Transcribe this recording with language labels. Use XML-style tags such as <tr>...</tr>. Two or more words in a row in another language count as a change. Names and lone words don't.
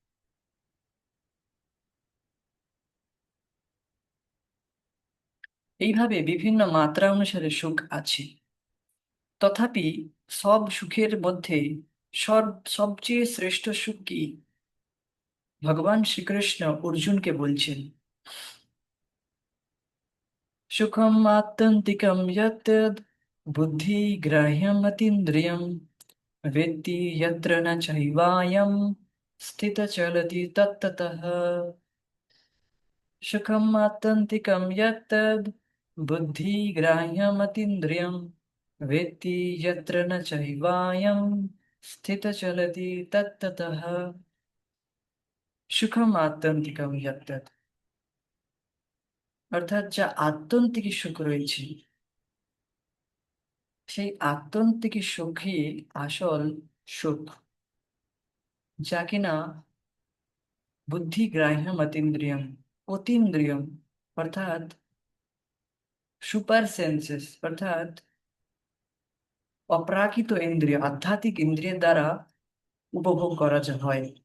<bn>এইভাবে বিভিন্ন মাত্রা অনুসারে সুখ আছে। তথাপি সব সুখের মধ্যে সব সবচেয়ে শ্রেষ্ঠ সুখ কি? ভগবান শ্রীকৃষ্ণ অর্জুনকে বলছেন,</bn> <sa>सुखम आत्यंतिकम यत् बुद्धिग्राह्यम् अतीन्द्रियम् वेत्ति यत्र न चैवायम् स्थितचलति तत्ततः। सुखम आत्यंतिकम यत् बुद्धिग्राह्यम् अतीन्द्रियम् वेत्ति यत्र न चैवायम् स्थितचलति तत्ततः। सुखम् आत्यन्तिकम् यत्तत्,</sa> <bn>অর্থাৎ যা আত্যন্তিক সুখ রয়েছে, সেই আত্যন্তিক সুখই আসল সুখ, যা কিনা</bn> <sa>बुद्धिग्राह्यम् अतीन्द्रियम्, अतीन्द्रियम्</sa> <bn>অর্থাৎ</bn> <en>super senses,</en> <bn>অর্থাৎ অপ্রাকৃত ইন্দ্রিয়, আধ্যাত্মিক ইন্দ্রিয়ের দ্বারা উপভোগ করা হয়।</bn>